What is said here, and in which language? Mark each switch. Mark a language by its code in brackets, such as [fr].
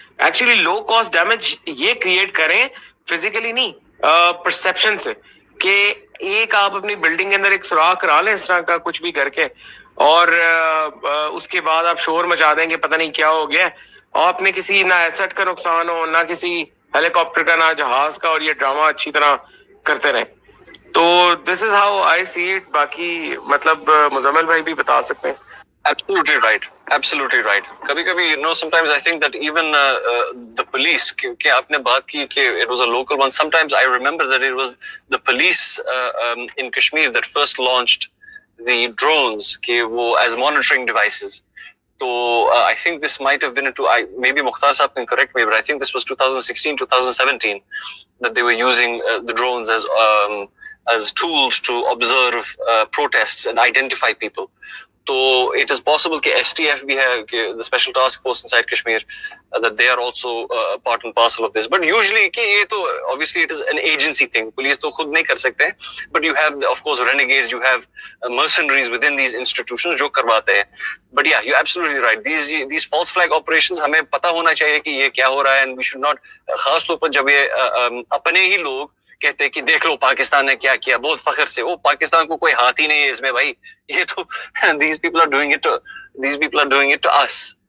[ur] Actually low cost damage یہ create کریں physically نہیں, پرسپشن سے, کہ ایک آپ اپنی بلڈنگ کے اندر ایک سوراخ کرا لیں اس طرح کا کچھ بھی کر کے, اور اس کے بعد آپ شور مچا دیں کہ پتہ نہیں کیا ہو گیا, اور اپنے کسی نہ ایسٹ کا نقصان ہو نہ کسی ہیلی کاپٹر کا نہ جہاز کا, اور یہ ڈرامہ اچھی طرح کرتے رہیں. تو [en] This is how I see it. [ur] باقی مطلب مزمل بھائی بھی بتا سکتے ہیں. [en] Absolutely right. Absolutely right. [ur] کبھی کبھی [en] sometimes I think that even the police, [ur] کہ آپ نے بات کی کہ [en] it was a local one. Sometimes I remember that it was the police in Kashmir that first launched the drones, [ur] کہ وہ [en] as monitoring devices. So I think this might have been maybe Mukhtar Saab can correct me, but I think this was 2016, 2017 that they were using the drones as tools to observe protests and identify people. تو it is possible [ur] کہ STF بھی ہے, کہ [en] the special task force inside Kashmir, that they are also part and parcel of this. But usually [ur] کہ یہ تو [en] obviously it is an agency thing. Police [ur] تو خود نہیں کر سکتے ہیں, [en] but you have of course renegades, you have mercenaries within these institutions [ur] جو کرواتے ہیں. [en] But yeah, you're absolutely right. These false flag operations [ur] ہمیں پتہ ہونا چاہیے کہ یہ کیا ہو رہا ہے, [en] and we should not, [ur] خاص طور پر جب یہ اپنے ہی لوگ کہتے ہیں کہ دیکھ لو پاکستان نے کیا کیا بہت فخر سے, وہ پاکستان کو کوئی ہاتھ ہی نہیں ہے اس میں بھائی, یہ تو [en] these people are doing it to us.